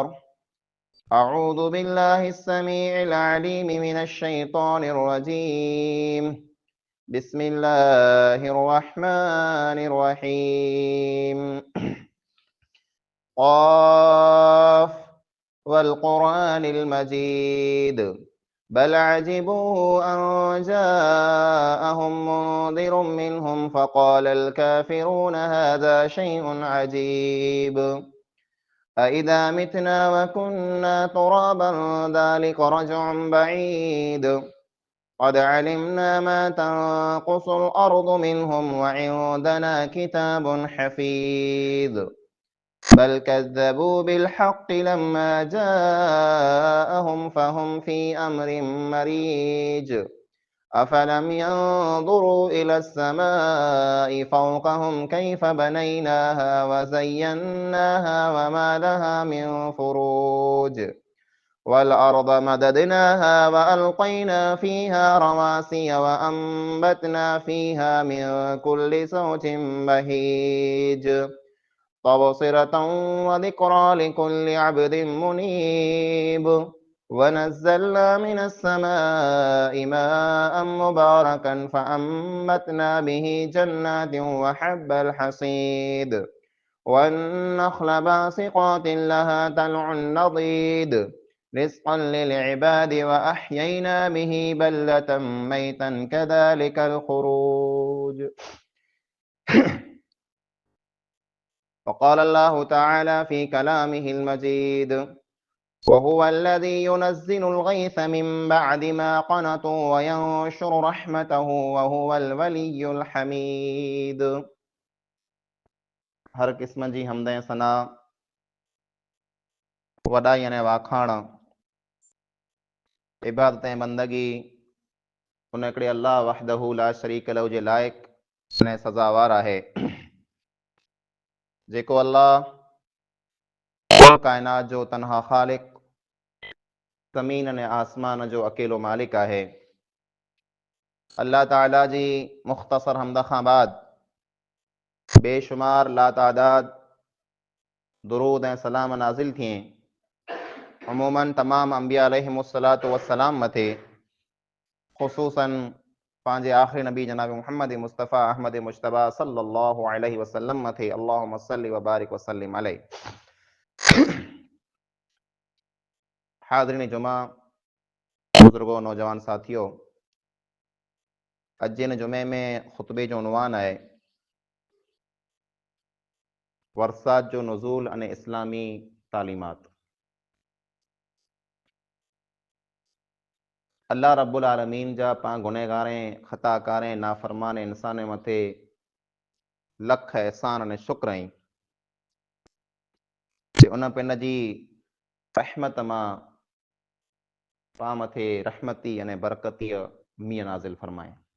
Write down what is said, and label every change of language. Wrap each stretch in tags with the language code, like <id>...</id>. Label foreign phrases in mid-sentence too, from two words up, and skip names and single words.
<ar>أعوذ بالله السميع العليم من الشيطان الرجيم. بسم الله الرحمن الرحيم. ق والقرآن المجيد بل عجبوا أن جاءهم منذر منهم فقال الكافرون هذا شيء عجيب أإذا متنا وكنا ترابا ذلك رجع بعيد قد علمنا ما تنقص الأرض منهم وعندنا كتاب حفيظ بل كذبوا بالحق لما جاءهم فهم في أمر مريج أفلم ينظروا إلى السماء فوقهم كيف بنيناها وزيناها وما لها من فروج والأرض مددناها وألقينا فيها رواسي وأنبتنا فيها من كل زوج بهيج تبصرة وذكرى لكل عبد منيب ونزلنا من السماء ماء مباركا فأنبتنا به جنات وحب الحصيد والنخل باسقات لها طلع نضيد رزقا للعباد وأحيينا به بلدة ميتا كذلك الخروج. فقال الله تعالى في كلامه المجيد وهو الذي ينزل الغيث من بعد ما قنطوا وينشر رحمته وهو الولي الحميد.</ar> <sd>हर क़िस्म जी हम्द ऐं सना वॾाई अने वाखाण इबादत ऐं बंदगी उन हिकिड़े अल्लाह</sd> <ar>وحده لا شريك له</ar> <sd>जे लाइक़ अने सज़ावार आहे, जेको अल्लाह कुल काइनात जो तनहा ख़ालिक़, ज़मीन अने आसमान जो अकेलो मालिक आहे। अल्लाह ताला जी मुख़्तसर हम्द खां बाद बेशुमार लातादाद दुरूद ऐं सलाम नाज़िल थिए अमूमन तमाम अंबिया</sd> <ar>عليهم الصلاة والسلام</ar> <sd>मथे, ख़ुसूसन पंहिंजे आख़िरी नबी जनाब मुहम्मद मुस्तफ़ा अहमद मुश्तबा</sd> <ar>صلى الله عليه وسلم</ar> <sd>मथे</sd> <ar>اللهم صل وبارك وسلم عليه.</ar> <sd>हाज़िरीन जुमा, बुज़ुर्गो, नौजवान साथियों, अॼु जे जुमे में ख़ुतबे जो उनवान आहे वरसात जो नुज़ूल अने इस्लामी तालीमात। अल्लाह</sd> <ar>رب العالمين</ar> <sd>जा पां गुनहगारें, ख़ताकारें, नाफ़रमान इंसान मथे लख एहसान अने शुक्र आहिनि जे उन पिन जी रहमत मां पां मथे रहमती अने बरकतीअ मींहुं नाज़िल फरमाए।</sd>